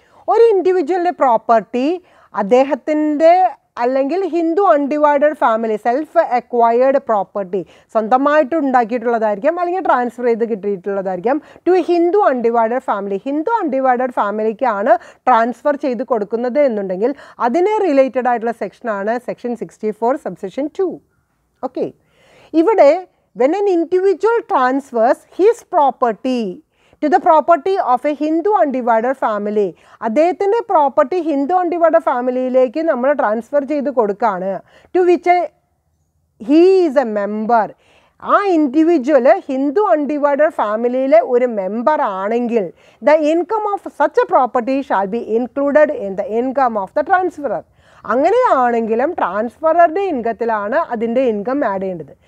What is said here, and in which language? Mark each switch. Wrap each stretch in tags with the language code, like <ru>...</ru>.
<ml>ഒരു ഇൻഡിവിജ്വലിൻ്റെ പ്രോപ്പർട്ടി അദ്ദേഹത്തിൻ്റെ അല്ലെങ്കിൽ Hindu undivided family, self acquired property സ്വന്തമായിട്ട് ഉണ്ടാക്കിയിട്ടുള്ളതായിരിക്കാം അല്ലെങ്കിൽ ട്രാൻസ്ഫർ ചെയ്ത് കിട്ടിയിട്ടുള്ളതായിരിക്കാം to Hindu undivided family. Hindu undivided ഫാമിലിക്കാണ് transfer ചെയ്ത് കൊടുക്കുന്നത് എന്നുണ്ടെങ്കിൽ അതിനെ റിലേറ്റഡ് ആയിട്ടുള്ള സെക്ഷനാണ് സെക്ഷൻ 64 സബ്സെക്ഷൻ 2.</ml> <en>okay, ഇവിടെ when an individual transfers his property to the property of a Hindu undivided family,</en> <ml>അദ്ദേഹത്തിൻ്റെ പ്രോപ്പർട്ടി ഹിന്ദു അൺഡിവൈഡഡ് ഫാമിലിയിലേക്ക് നമ്മൾ ട്രാൻസ്ഫർ ചെയ്ത് കൊടുക്കുകയാണ്.</ml> <en>To which he is a member.</en> <ml>ആ ഇൻഡിവിജ്വൽ ഹിന്ദു അൺഡിവൈഡഡ് ഫാമിലിയിലെ ഒരു മെമ്പർ ആണെങ്കിൽ</ml> <en>The income of such a property shall be included in the income of the transferor.</en> <ml>അങ്ങനെയാണെങ്കിലും ട്രാൻസ്ഫററുടെ ഇൻകത്തിലാണ് അതിൻ്റെ ഇൻകം ആഡ് ചെയ്യേണ്ടത്.</ml>